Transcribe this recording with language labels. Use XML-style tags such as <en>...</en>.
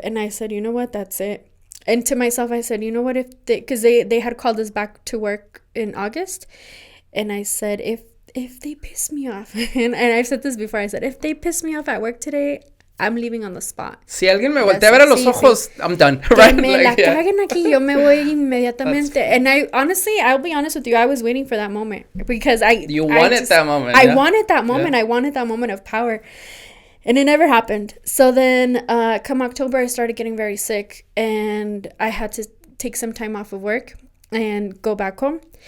<en>And I said, you know what, that's it. And to myself, I said, you know what, because they had called us back to work in August. And I said, if they piss me off, and I've said this before, I said, if they piss me off at work today, I'm leaving on the spot.</en> <es>Si alguien me voltea a ver a los ojos,</es> <en>I'm done. Right?</en> <es>Que me la caguen aquí, yo me voy inmediatamente.</es> <en>And I'll be honest with you, I was waiting for that moment because You wanted that moment. I wanted that moment. Yeah. I wanted that moment of power. And it never happened. So then come October, I started getting very sick and I had to take some time off of work and go back home.</en>